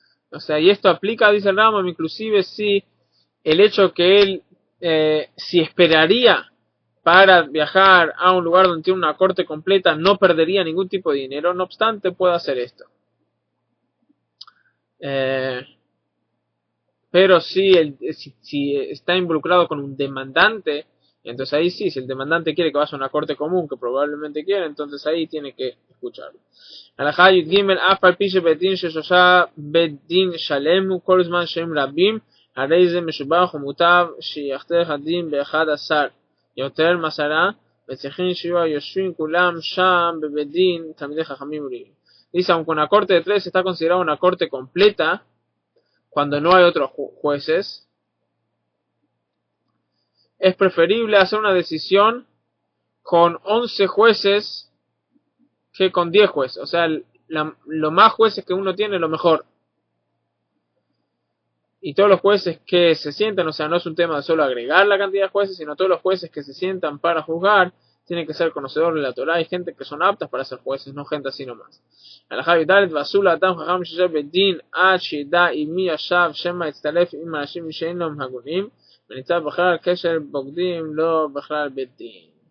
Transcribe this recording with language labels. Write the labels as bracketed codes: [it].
[es] O sea, y esto aplica, dice el Rambam, inclusive si el hecho que él, si esperaría para viajar a un lugar donde tiene una corte completa, no perdería ningún tipo de dinero, no obstante puede hacer esto. Pero si está involucrado con un demandante, entonces ahí sí, si el demandante quiere que vaya a una corte común, que probablemente quiere, entonces ahí tiene que escucharlo. [he] Halajá Yud Gimel, אף על פי שבית דין ששלושה בית דין שלם כל זמן שהם רבים, הרי זה משובח ומוטב שיחתך הדין ב11 יותר מעשרה, וצריכים שיהיו היושבים כולם שם בבית דין תלמידי חכמים וראויים. [es] Dice, aunque una corte de 3 está considerada una corte completa, cuando no hay otros jueces, es preferible hacer una decisión con 11 jueces que con 10 jueces. O sea, lo más jueces que uno tiene, lo mejor. Y todos los jueces que se sientan, o sea, no es un tema de solo agregar la cantidad de jueces, sino todos los jueces que se sientan para juzgar, tienen que ser conocedores de la Torá. Hay gente que son aptas para ser jueces, no gente así nomás. [he] הלכה י"ד ועשו לאדם חכם שישב בדין עד שידע עם מי ישב שמא יצטלף עם אנשים שאינם הגונים וניצב בכלל קשר בוגדים לא בכלל בית דין.